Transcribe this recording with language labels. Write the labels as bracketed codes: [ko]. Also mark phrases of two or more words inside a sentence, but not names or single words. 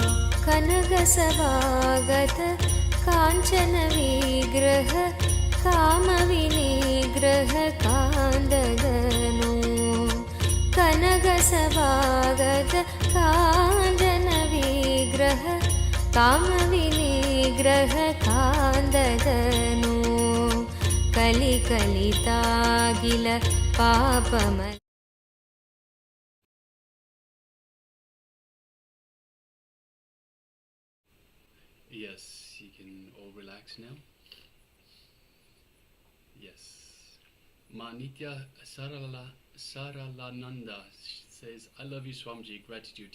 [sa] कनकसभागत काञ्चन विग्रह कामविनिग्रह कान्दगनो कनकसभागत काञ्चन विग्रह कामविनिग्रह कान्दगनो कलिकलितागिल पापम [en] Yes, you can all relax now. Yes. Manitya Saralananda says, I love you, Swamiji, gratitude.